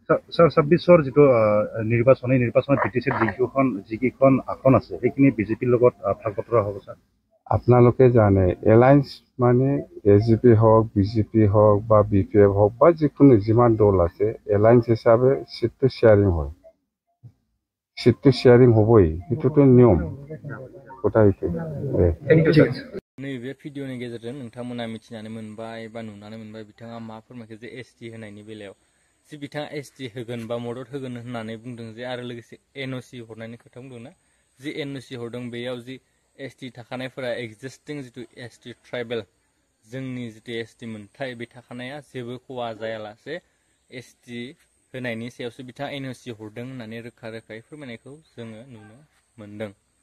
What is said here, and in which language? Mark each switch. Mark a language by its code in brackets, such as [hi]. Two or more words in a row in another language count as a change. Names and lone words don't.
[as] স্যার 26ৰ যিটো নিৰ্বাচনত বিটিচিৰ যিকেইখন আসন আছে সেইখিনি বিজেপিৰ লগত ভাগ বতৰা হ'ব স্যাৰ। আপোনালোকে জানে এলায়েন্স মানে এজিপি হওক বিজেপি হওক বা বিপিএফ হওক বা যিকোনো যিমান দল আছে এলায়েন্স হিচাপে [en] seat sharing [as] হয়, [en] seat sharing [as] হ'বই, সেইটোতো নিয়ম কথা সেইটো। [brx] नैबे भिडिअनि गेजेरजों नोंथांमोना मिथिनानै मोनबाय बा नुनानै मोनबाय बिथाङा मा फोरमायखो जे एसटि होनायनि बेलायाव जे बिथाङा एसटि होगोन बा मदद होगोन होननानै बुंदों जे आरो लोगोसे एनअसि हरनायनि खोथा बुंदोंना जि एनअसि हरदों बेयाव जि एसटि थाखानायफोरा एक्जिस्टिं जितु [en] ST tribal [brx] जोंनि जितु एसटि मोनथाय बे थाखानाया जेबो खहा जायालासे एसटि होनायनि सायावसो बिथाङा एनअसि हरदों होननानै रोखा रोखायै फोरमायनायखौ जोङो नुनो मोनदों।